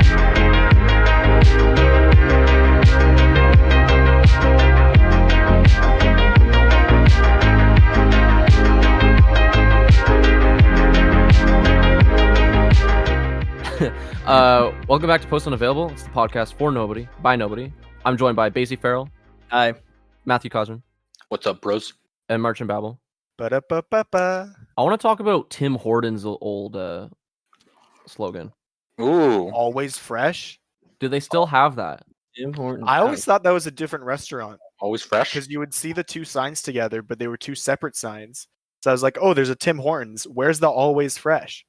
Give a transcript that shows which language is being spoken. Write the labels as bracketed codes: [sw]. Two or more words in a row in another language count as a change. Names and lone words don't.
[en] Welcome back to Post Unavailable. It's the podcast for nobody, by nobody. I'm joined by Basie Farrell, Hi. Matthew Cosrin, What's up, bros? and Marchin Babel. Ba-da-ba-ba-ba. I want to talk about Tim Hortons' old slogan. Ooh. Always fresh. Do they still have that? Tim Hortons. I always thought that was a different restaurant Always fresh? because you would see the two signs together, but they were two separate signs. So I was like, "Oh, there's a Tim Hortons. Where's the always fresh?"